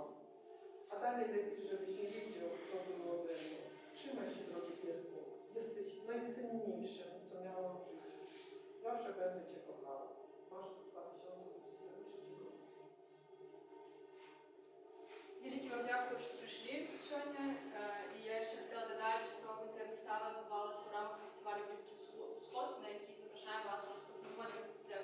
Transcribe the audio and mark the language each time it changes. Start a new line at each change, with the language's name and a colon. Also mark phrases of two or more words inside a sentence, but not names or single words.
Polish: A dalej lepiej, żebyś nie wiedział, co było ze mną. Trzymaj się, drogi piesku. Jesteś najcenniejszym, co miałam w życiu. Zawsze będę cię kochała. Masz 2023 rok. Wielki Wam
Ukrainian: дякую, що прийшли сьогодні. І я ще хотіла додати, що ми вистава відбувалася у рамках фестивалю Близький Сход, на який запрошуємо вас у наступному році.